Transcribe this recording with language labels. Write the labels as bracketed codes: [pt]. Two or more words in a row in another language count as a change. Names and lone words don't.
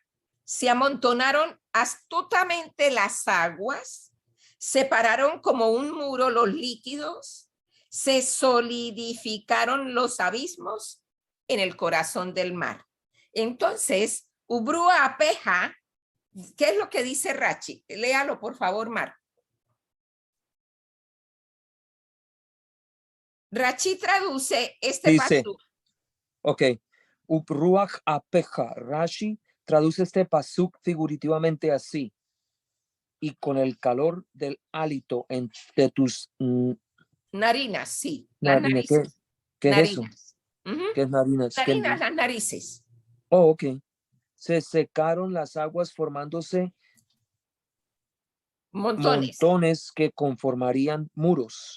[es] Se amontonaron astutamente las aguas, separaron como un muro los líquidos, se solidificaron los abismos en el corazón del mar. Entonces, [he] וברוח אפיך, [es] ¿qué es lo que dice Rachi? Léalo, por favor, Mar. Rachi traduce este pasuk. [he] Ok. וברוח אפיך. [es] Rashi traduce este pasuk figurativamente así. Y con el calor del hálito de tus narinas, sí. Narinas. ¿Qué es eso? ¿Qué es narinas? Narinas, las narices. Oh, ok. Se secaron las aguas formándose montones que conformarían muros.